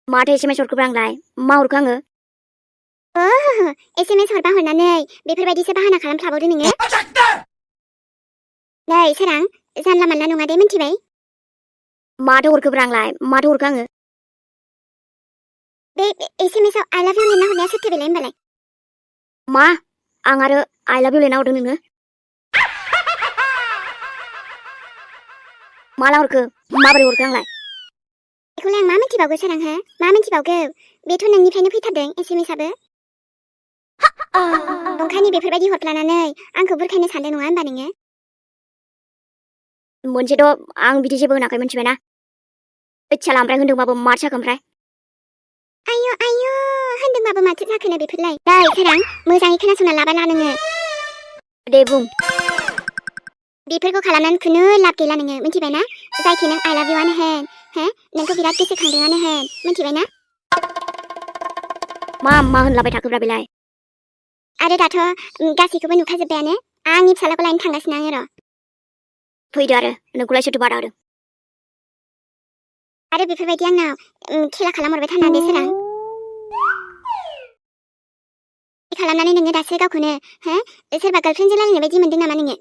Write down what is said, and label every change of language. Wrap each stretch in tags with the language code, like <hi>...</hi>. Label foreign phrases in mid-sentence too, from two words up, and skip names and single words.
<brx>माथो SMS हरखोब्रा आंलाय मा हरखो आङो SMS हरबा हरनानै बेफोरबायदिसो बाहाना खालामफ्लाबावदो नोङो नै सोरां जानला मानला नङा दे मिन्थिबाय माथो हरखोब्रा आंलाय माथो हरखो आङो बे SMS आव</brx> <en>I love you</en> <brx>लिरना हरनाया सोरथो बेलाय होमबालाय मा आं आरो</brx> <en>I love you</en> <brx>लिरना हरदों नोङो माला हरखो माबोरै हरखो आंलाय बेखौलाय आं मा मिन्थिबावगौ सोरां हो मा मिन्थिबावगौ बेथ' नोंनिफ्रायनो फैथारदों SMS आबो ओंखायनो बेफोरबायदि हरफ्लानानै आंखौ बुरखायनो सानदों नङा होमबा नोङो मोनसेथ' आं बिदि जेबो होनाखै मिन्थिबायना इच्छा ओमफ्राय होनदोंबाबो माथो जाखो ओमफ्राय आयु होनदोंबाबो माथो जाखोनो बेफोरलाय नै सोरां मोजाङै खोनासंना लाबाला नोङो दे बुं बेफोरखौ खालामनानै खुनु लाब गैला नोङो मिन्थिबायना जायखि नों</brx> <en>I love you</en> <brx>आनो होन हो नोंखौ बिराद गोसोखांदोंआनो होन मिन्थिबायना मा होनलाबाय थाखोब्रा बेलाय आरो दाथ' गासैखौबो नुखाजोब्बायानो आंनि फिसालाखौ लायनो थांगासिनो आङो र' फैदो आरो नोंखौलाय सोरथो बादा होदों आरो बेफोरबायदि आंनाव खेला खालामहरबाय थानानै सोरां खालामनानै नोङो दासो गावखौनो हो सोरबा गार्लफ्रेन्डजों रायलायनाय बायदि मोनदों नामा नोङो</brx>